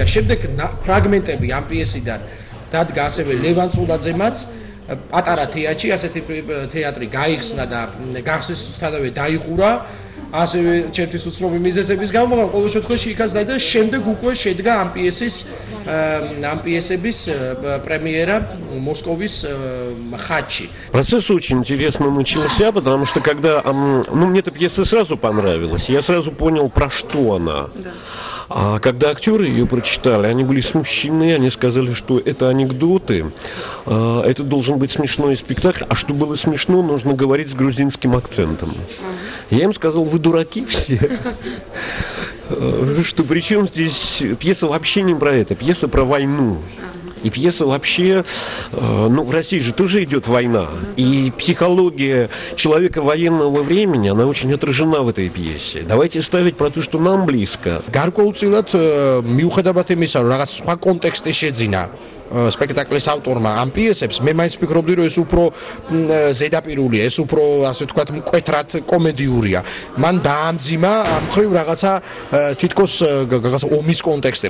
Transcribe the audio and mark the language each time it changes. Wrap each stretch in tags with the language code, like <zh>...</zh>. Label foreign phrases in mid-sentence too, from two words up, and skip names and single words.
<ka>შემდეგ ფრაგმენტები ამ პიესიდან დადგა ასევე ლევან წულაძემაც პატარა თეატრში, ასეთი თეატრი გაიხსნა და გახსნისთანავე დაიხურა. ასევე ჩემთვის უცნობი მიზეზების გამო, მაგრამ ყოველ შემთხვევაში იქაც დაიდგა, შემდეგ უკვე შედგა ამ პიესების პრემიერა მოსკოვის ხატში.</ka> <ru>Процесс очень интересно начался, потому что когда мне эта пьеса сразу понравилась, я сразу понял, про что она. А когда актеры ее прочитали, они были смущены, они сказали, что это анекдоты, это должен быть смешной спектакль, а чтобы было смешно, нужно говорить с грузинским акцентом. Я им сказал: вы дураки все. Что причем здесь пьеса вообще не про это, пьеса про войну. И пьеса вообще, в России же тоже идет война. И психология человека военного времени, она очень отражена в этой пьесе. Давайте ставить про то, что нам близко.</ru> <ka>გარკვეულწილად მიუხედავად იმისა, რომ რაღაც სხვა კონტექსტი შეძინა სპექტაკლის ავტორმა ამ პიესებს, მე მაინც ვფიქრობდი, რომ ეს უფრო ზედაპირულია, ეს უფრო ასე ვთქვათ, მკვეთრად კომედიურია. მან დაამძიმა ამ ხრივ რაღაცა თითქოს რაღაცა ომის კონტექსტი.</ka>